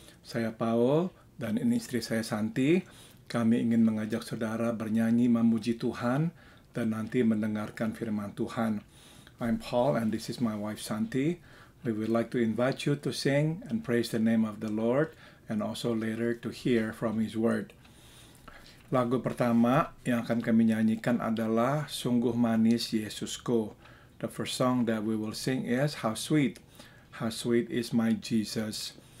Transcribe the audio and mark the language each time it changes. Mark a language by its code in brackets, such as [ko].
[id] Saya Paul dan ini istri saya Santi. Kami ingin mengajak saudara bernyanyi memuji Tuhan dan nanti mendengarkan firman Tuhan. [en] I'm Paul and this is my wife Santi. We would like to invite you to sing and praise the name of the Lord and also later to hear from His Word. [id] Lagu pertama yang akan kami nyanyikan adalah Sungguh Manis Yesusku. [en] The first song that we will sing is How Sweet is My Jesus.